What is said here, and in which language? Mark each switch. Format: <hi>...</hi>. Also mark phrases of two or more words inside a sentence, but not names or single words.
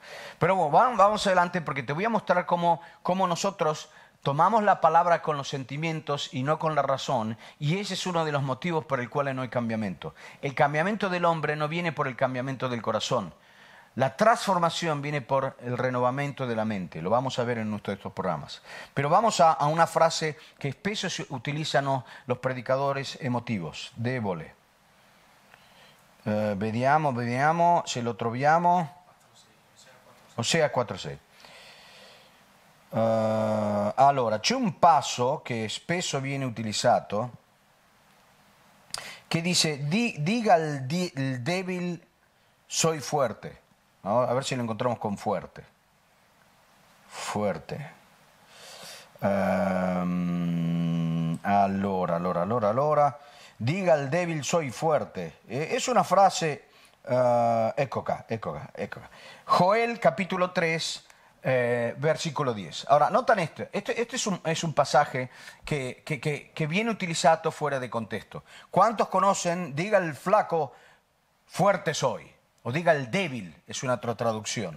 <es>Pero bueno, vamos adelante porque te voy a mostrar cómo nosotros tomamos la palabra con los sentimientos y no con la razón, y ese es uno de los motivos por el cual no hay cambiamiento. El cambiamiento del hombre no viene por el cambiamiento del corazón. La transformación viene por el renovamiento de la mente. Lo vamos a ver en nuestro de estos programas. Pero vamos a una frase que espesso utilizan los predicadores emotivos.</es> <it>Debole. Vediamo se lo troviamo.</it> <es>Osea 4:6.</es> <it>Allora, c'è un passo che spesso viene utilizzato che dice, diga il</it> <es>débil soy fuerte. ¿No? A ver si lo encontramos con fuerte. Fuerte. Allora. Diga al débil soy fuerte. Es una frase...</es> <it>ecco qua.</it> <es>Joel capítulo 3, versículo 10. Ahora, notan esto. Este es un pasaje que viene utilizado fuera de contexto. ¿Cuántos conocen? Diga el flaco fuerte soy. O diga el débil, es una otra traducción.</es>